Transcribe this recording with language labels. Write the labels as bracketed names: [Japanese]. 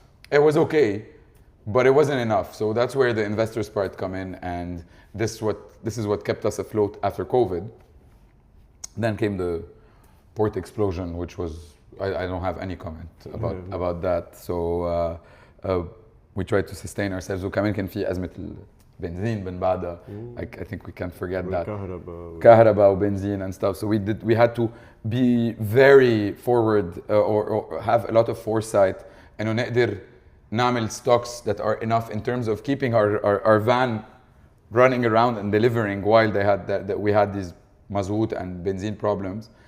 [English] It was okay, but it wasn't enough. So that's where the investors part come in, and this is what kept us afloat after COVID. Then came the port explosion, which was I don't have any comment about that. So we tried to sustain ourselves. [Arabic] وكمان كان في أزمة البنزين من بعدها. [English] I think we can't forget that. [Arabic] كهرباء وبنزين [English] and stuff. So we had to be very forward or have a lot of foresight [Arabic] إنه نقدر نعمل [English] stocks that are enough in terms of keeping our van running around and delivering while we had these mazout and benzene problems.